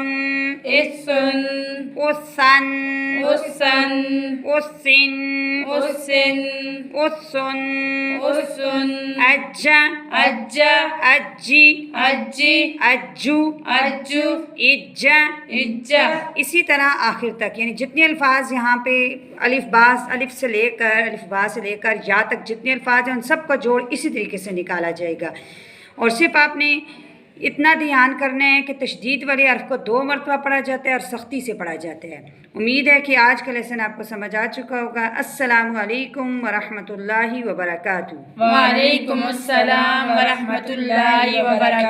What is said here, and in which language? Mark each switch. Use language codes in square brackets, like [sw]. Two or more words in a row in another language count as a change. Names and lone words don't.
[ur] इസുन उस्सन उसन उस्सिन उसिन उस्सुन उसुन अज्जा अज्ज अज्जी अज्जी अज्जू अज्जु इज्जा इज्जा اسی طرح آخر تک، یعنی جتنے الفاظ یہاں پے الف سے لے کر یا تک جتنے الفاظ ہیں ان سب کا جوڑ اسی طریقے سے نکالا جائے گا. اور صرف آپ نے اتنا دھیان کرنا ہے کہ تشدید والے حرف کو 2 مرتبہ پڑھا جاتا ہے اور سختی سے پڑھا جاتا ہے. امید ہے کہ آج کا لیسن آپ کو سمجھ آ چکا ہوگا. [ar] السلام عليكم ورحمة الله وبركاته. وعليكم السلام ورحمة الله وبركاته.